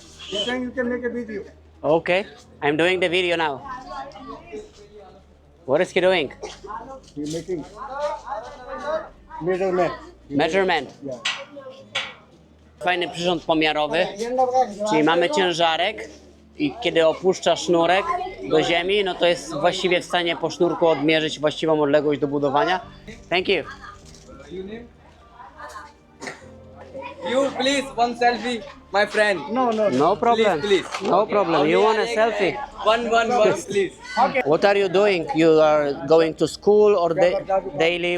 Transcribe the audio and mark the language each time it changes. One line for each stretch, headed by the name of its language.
English: You're saying you can make a video. Okay, I'm doing the video now. What is he doing? He's making measurement. Measurement. Yeah.
Polish: Fajny przyrząd pomiarowy, czyli mamy ciężarek i kiedy opuszcza sznurek do ziemi, no to jest właściwie w stanie po sznurku odmierzyć właściwą odległość do budowania.
English: Thank you. You please one selfie, my friend. No problem. Please. No problem. You want a selfie? One, please. What are you doing? You are going to school or daily?